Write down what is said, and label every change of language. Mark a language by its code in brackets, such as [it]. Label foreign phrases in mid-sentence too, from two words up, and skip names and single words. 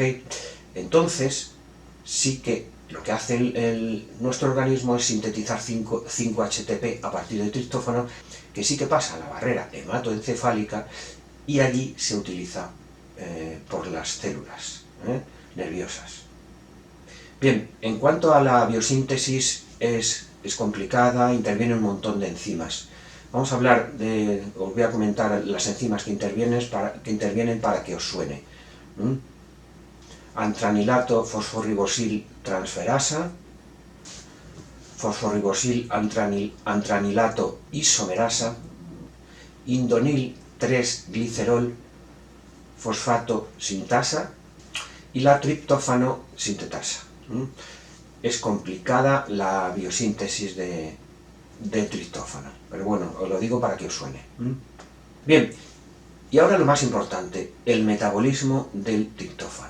[es] Entonces sí que lo que hace nuestro organismo es sintetizar 5-HTP a partir del triptófano, que sí que pasa a la barrera hematoencefálica y allí se utiliza por las células nerviosas. Bien, en cuanto a la biosíntesis, es complicada, interviene un montón de enzimas. Vamos a hablar os voy a comentar las enzimas que intervienen para que os suene. Antranilato fosforibosil transferasa, fosforibosil antranilato isomerasa, indonil 3-glicerol fosfato sintasa y la triptófano sintetasa. Es complicada la biosíntesis de triptófano, pero bueno, os lo digo para que os suene. Bien, y ahora lo más importante, el metabolismo del triptófano.